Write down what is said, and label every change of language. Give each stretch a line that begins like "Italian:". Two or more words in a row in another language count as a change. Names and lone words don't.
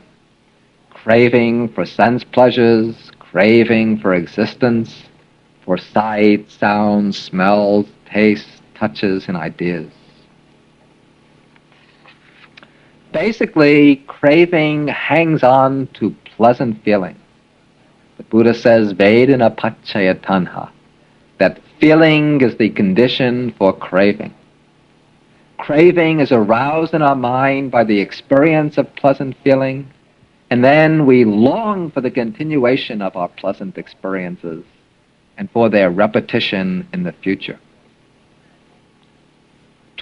English: Craving for sense pleasures, craving for existence, for sight, sounds, smells, tastes, touches, and ideas. Basically, craving hangs on to pleasant feelings. The Buddha says,
Pali: Vedana paccaya tanha,
English: that feeling is the condition for craving. Craving is aroused in our mind by the experience of pleasant feeling, and then we long for the continuation of our pleasant experiences and for their repetition in the future.